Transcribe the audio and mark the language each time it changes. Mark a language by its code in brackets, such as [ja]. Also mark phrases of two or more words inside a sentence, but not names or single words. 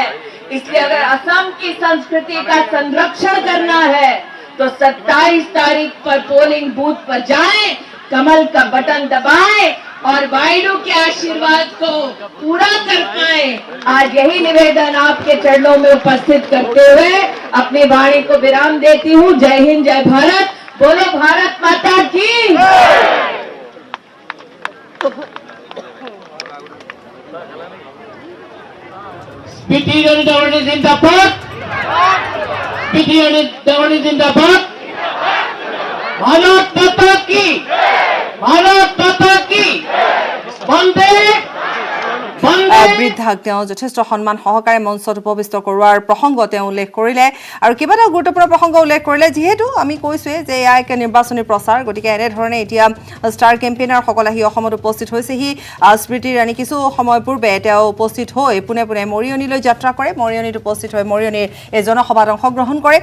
[hi] इसलिए अगर असम की संस्कृति का संरक्षण करना है तो 27 तारीख पर पोलिंग बूथ पर जाएं, कमल का बटन दबाएं और वाइडू के आशीर्वाद को पूरा कर पाए। आज यही निवेदन आपके चरणों में उपस्थित करते हुए अपनी वाणी को विराम देती हूँ। जय हिंद, जय भारत। बोलो भारत माता की। [en] Speaking on the जिंदाबाद, speaking on the जिंदाबाद, [hi] भारत माता की, भारत माता की, वंदे [as] বৃদ্ধাক তেওঁ যথেষ্ট সন্মান সহকাৰে মঞ্চত উপবিষ্ট কৰোৱাৰ প্ৰসংগ তেওঁ উল্লেখ কৰিলে আৰু কেইবাটাও গুৰুত্বপূৰ্ণ প্ৰসংগ উল্লেখ কৰিলে। যিহেতু আমি কৈছোৱে যে এয়া এক নিৰ্বাচনী প্ৰচাৰ, গতিকে এনেধৰণে এতিয়া [en] star campaigner [as] সকল আহি অসমত উপস্থিত হৈছেহি। স্মৃতি ইৰাণী কিছু সময় পূৰ্বে তেওঁ উপস্থিত হৈ পোনে পোনে মৰিয়নীলৈ যাত্ৰা কৰে, মৰিয়নীত উপস্থিত হৈ মৰিয়নীৰ এই জনসভাত অংশগ্ৰহণ কৰে।